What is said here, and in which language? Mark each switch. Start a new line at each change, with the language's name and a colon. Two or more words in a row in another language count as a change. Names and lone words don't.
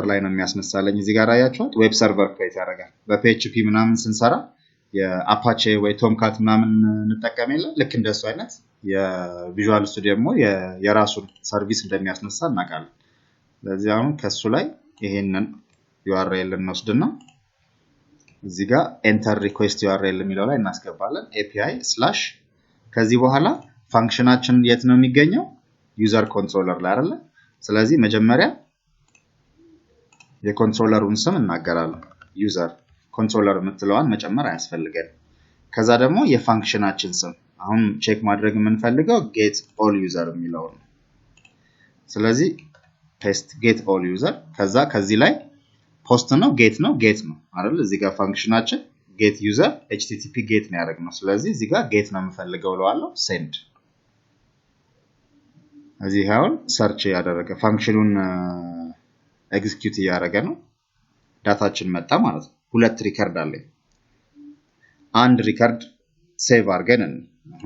Amharic: ላይ ነው የሚያስነሳለኝ እዚህ ጋር አያችሁት
English: web server
Amharic: ክሬት ያደርጋል በPHP ምናምን ስንሰራ የአፓቼ ወይ ቶምካት ምናምን እንጠቀም የለ ልክ እንደሱ አይነት የቪዥዋል ስቱዲዮ ደግሞ የራሱን ሰርቪስ እንደሚያስነሳ እናውቃለን ስለዚህ አሁን ከሱ ላይ ይሄንን URL እንወስድና እዚህ ጋር
English: enter request URL
Amharic: የሚለው ላይ እናስገባለን API/ ከዚህ በኋላ ፋንክሽናችን የት ነው የሚገኘው
English: user controller
Amharic: ላይ አይደለ ስለዚህ መጀመሪያ የኮንትሮለሩን ስም እናገራለን
English: user controller
Amharic: የምትለዋን መጨመር አያስፈልገን ከዛ ደግሞ የፋንክሽናችን ስም አሁን ቼክ ማድረግ የምንፈልገው
English: get all user
Amharic: የሚለው ነው ስለዚህ
English: paste get all user
Amharic: ከዚህ ላይ ፖስት ነው ጌት ነው አይደል እዚህ ጋር ፋንክሽናችን
English: get user http get
Amharic: ነው ያደረግነው ስለዚህ እዚህ ጋር get ነው የምፈልገው ለዋለው send እዚህ አሁን ሰርች ያደረገ ፋንክሽኑን ኤግዚኪዩት ያደረገ ነው ዳታችን መጣ ማለት ነው ሁለት ሪከርድ አለኝ አንድ ሪከርድ ሴቭ አድርገን አሁን